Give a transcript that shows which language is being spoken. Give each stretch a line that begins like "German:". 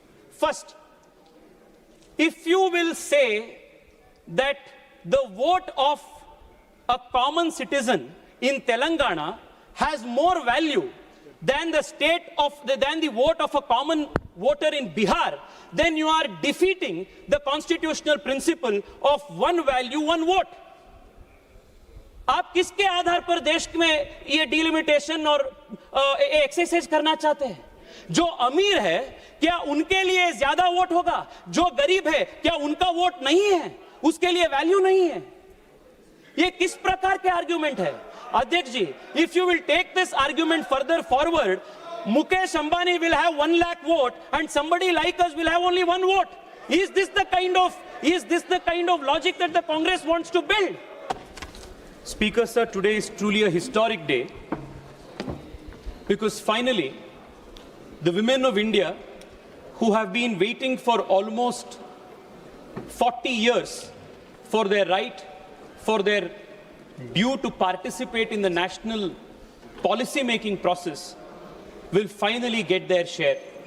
English: First, if you will say that the vote of a common citizen in Telangana has more value than the vote of a common voter in Bihar, then you are defeating the constitutional principle of one value, one vote.
Hindi: आप किसके आधार पर देश में ये delimitation और exercise करना चाहते हैं? जो अमीर है क्या उनके लिए ज्यादा वोट होगा? जो गरीब है क्या उनका वोट नहीं है, उसके लिए वैल्यू नहीं है? ये किस प्रकार के आर्गुमेंट है? अध्यक्ष जी,
English: if you will take this argument further forward, Mukesh Ambani will have 1 lakh vote and somebody like us will have only 1 vote. Is this the kind of logic that the Congress wants to build? Speaker sir, today is truly a historic day, because finally the women of India, who have been waiting for almost 40 years for their right, for their due to participate in the national policy-making process, will finally get their share.